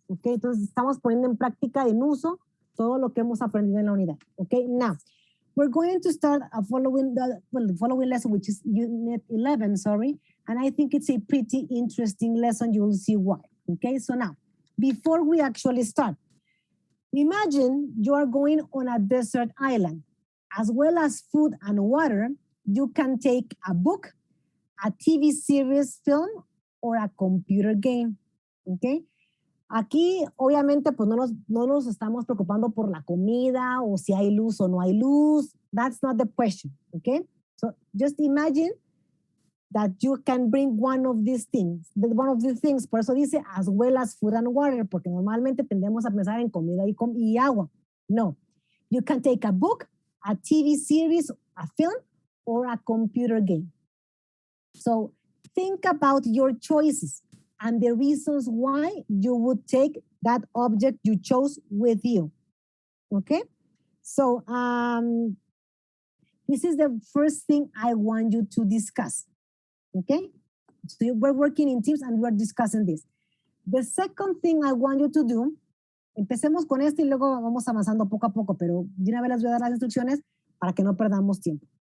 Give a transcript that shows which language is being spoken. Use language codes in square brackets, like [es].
[es] Okay, entonces estamos poniendo en práctica, en uso, todo lo que hemos aprendido en la unidad. [en] Okay, now we're going to start the following lesson, which is unit 11, sorry, and I think it's a pretty interesting lesson. You will see why. Okay, so now, before we actually start, imagine you are going on a desert island. As well as food and water, you can take a book, a TV series, film, or a computer game. Okay? [es] Aquí, obviamente, pues no nos estamos preocupando por la comida o si hay luz o no hay luz. [en] That's not the question. Okay? So just imagine that you can bring one of these things. [es] Por eso dice [en] as well as food and water, [es] porque normalmente tendemos a pensar en comida y agua. No. [en] You can take a book, a TV series, a film, or a computer game. So think about your choices and the reasons why you would take that object you chose with you. Okay? So this is the first thing I want you to discuss. Okay? So we're working in teams and we're discussing this. The second thing I want you to do, [es] empecemos con esto y luego vamos avanzando poco a poco, pero de una vez les voy a dar las instrucciones para que no perdamos tiempo.